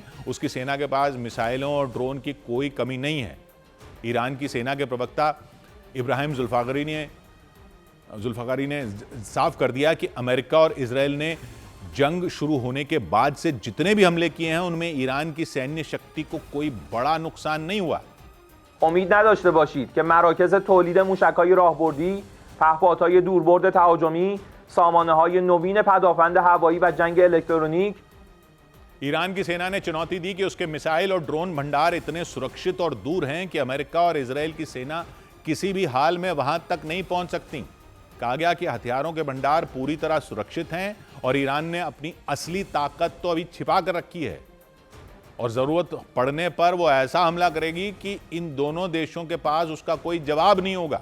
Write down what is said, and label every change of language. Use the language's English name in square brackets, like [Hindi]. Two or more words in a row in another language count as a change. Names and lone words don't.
[Hindi] उसकी सेना के पास मिसाइलों और ड्रोन की कोई कमी नहीं है। ईरान की सेना के प्रवक्ता इब्राहिम जुल्फकारी ने साफ कर दिया कि अमेरिका और इजराइल ने जंग शुरू होने के बाद से जितने भी हमले किए हैं, उनमें ईरान की सैन्य शक्ति को कोई बड़ा नुकसान नहीं हुआ। [Persian] امید نداشته باشید که مراکز تولید موشک‌های راهبردی، پهپادهای دوربرد تهاجمی، سامانه‌های نوین پدافند هوایی و جنگ الکترونیک [Hindi] ईरान की सेना ने चुनौती दी कि उसके मिसाइल और ड्रोन भंडार इतने सुरक्षित और दूर हैं कि अमेरिका और इजराइल की सेना किसी भी हाल में वहां तक नहीं पहुंच सकती। कहा गया कि हथियारों के भंडार पूरी तरह सुरक्षित हैं और ईरान ने अपनी असली ताकत तो अभी छिपा कर रखी है और जरूरत पड़ने पर वो ऐसा हमला करेगी कि इन दोनों देशों के पास उसका कोई जवाब नहीं होगा।